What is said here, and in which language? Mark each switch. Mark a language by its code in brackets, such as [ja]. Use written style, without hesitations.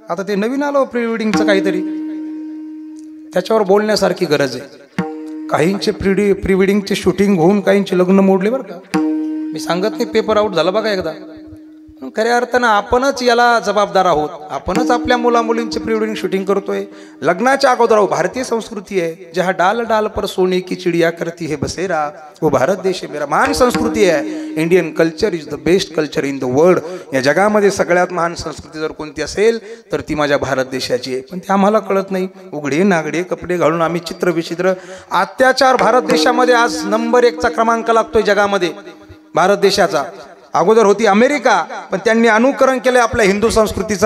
[mr] आता ते नवीन आलं प्री वेडिंगचं काहीतरी, त्याच्यावर बोलण्यासारखी गरज आहे. काहींचे प्री वेडिंगचे शूटिंग होऊन काहींचे लग्न मोडले बरं का. मी सांगत नाही पेपर आउट झाला बघा एकदा. खऱ्या अर्थानं आपणच याला जबाबदार आहोत. आपणच आपल्या मुला मुलींचे प्री वेडिंग शूटिंग करतोय लग्नाच्या अगोदर. भारतीय संस्कृती आहे, [hi] जहा डाल डाल पर सोने की चिड़िया करती है बसेरा, वो भारत देश है मेरा. [mr] महान संस्कृती आहे. [en] Indian culture is the best culture in the world. [mr] या जगामध्ये सगळ्यात महान संस्कृती जर कोणती असेल तर ती माझ्या भारत देशाची आहे. पण ते आम्हाला कळत नाही. उघडे नागडे कपडे घालून आम्ही चित्र विचित्र. अत्याचार भारत देशामध्ये आज नंबर 1चा क्रमांक लागतोय जगामध्ये भारत देशाचा. अगोदर होती अमेरिका, पण त्यांनी अनुकरण केलं आपल्या हिंदू संस्कृतीचं.